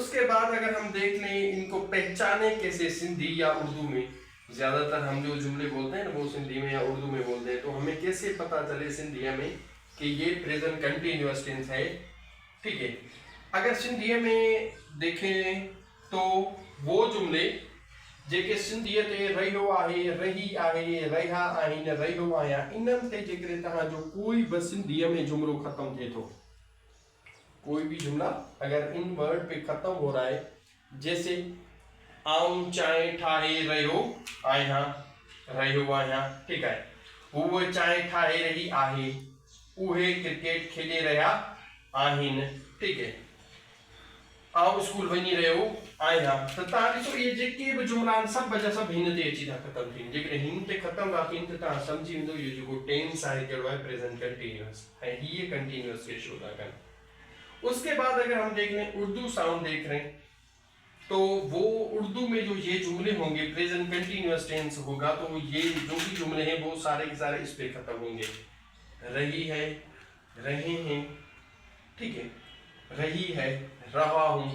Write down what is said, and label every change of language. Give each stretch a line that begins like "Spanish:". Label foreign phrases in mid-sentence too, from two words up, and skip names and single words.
Urdu: اس کے بعد اگر ہم دیکھ لیں انکو پہچانے کیسے، سندھی یا اردو میں، زیادہ تر ہم جو جملے بولتے ہیں وہ سندھی میں یا اردو میں بولتے ہیں، تو ہمیں کیسے پتہ چلے سندھیا میں کہ یہ
English: present continuous tense
Urdu: ہے. ٹھیک ہے، اگر سندھیا میں دیکھیں تو وہ جملے
Sindhi: जेके सिंधीअ ते रहियो आहे, रही आहे, रहिया आहिनि, रहियो आहियां, इन्हनि ते जेकॾहिं तव्हां जो कोई बि सिंधीअ में जुमलो खत्म थिए थो,
Urdu: کوئی بھی جملہ اگر ان ورڈ پے ختم ہو رہا ہے، جیسے
Sindhi: आऊं चांहि ठाहे रहियो आहियां, रहियो आहियां,
Urdu: ٹھیک ہے,
Sindhi: हूअ चांहि ठाहे रही आहे, उहे क्रिकेट खेले रहिया आहिनि,
Urdu: ٹھیک ہے,
Sindhi: आऊं स्कूल वञी रहियो आहियां। त तव्हां ॾिसो इहे जेके बि जुमला आहिनि सभु वजह सभु हिन ते अची था ख़तमु थियनि। जेकॾहिं हिन ते ख़तमु था थियनि त तव्हां सम्झी वेंदो इहो जेको टेंस आहे कहिड़ो आहे,
English: present continuous,
Sindhi: ऐं हीअ कंटिन्यूअस खे शो था कनि।
Urdu: اس کے بعد اگر ہم دیکھ لیں اردو ساؤنڈ دیکھ رہے ہیں، تو وہ اردو میں جو یہ جملے ہوں گے
English: present continuous tense
Urdu: ہوگا، تو یہ جو بھی جملے ہیں وہ سارے کے سارے اس پے ختم ہوں گے. رہی ہے، رہے ہیں، ٹھیک ہے، رہی ہے، رہا ہوں.